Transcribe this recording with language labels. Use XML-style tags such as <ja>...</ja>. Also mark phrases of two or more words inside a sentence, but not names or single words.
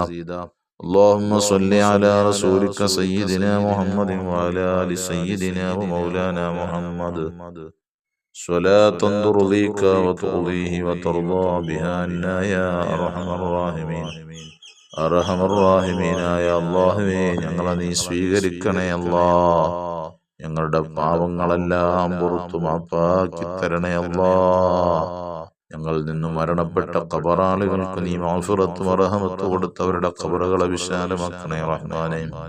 <ar>اللهم صل على رسولك سيدنا محمد وعلى آل سيدنا ومولانا محمد صلاة ترضيك وترضيه وترضى بها عنا يا أرحم الراحمين. يا الله</ar> <ml>ഞങ്ങളെ നീ സ്വീകരിക്കണേ അല്ലാഹ്. ഞങ്ങളുടെ പാവങ്ങളെല്ലാം പുറത്തു മാപ്പാക്കി തരണേ അല്ലാഹ്. ഞങ്ങളിൽ നിന്നും മരണപ്പെട്ട ഖബറാളികൾക്ക് നീ മഗ്ഫിറത്തും റഹ്മത്തും കൊടുത്തവരുടെ ഖബറുകളെ വിശാലമാക്കണേ റഹ്മാനേ.</ml>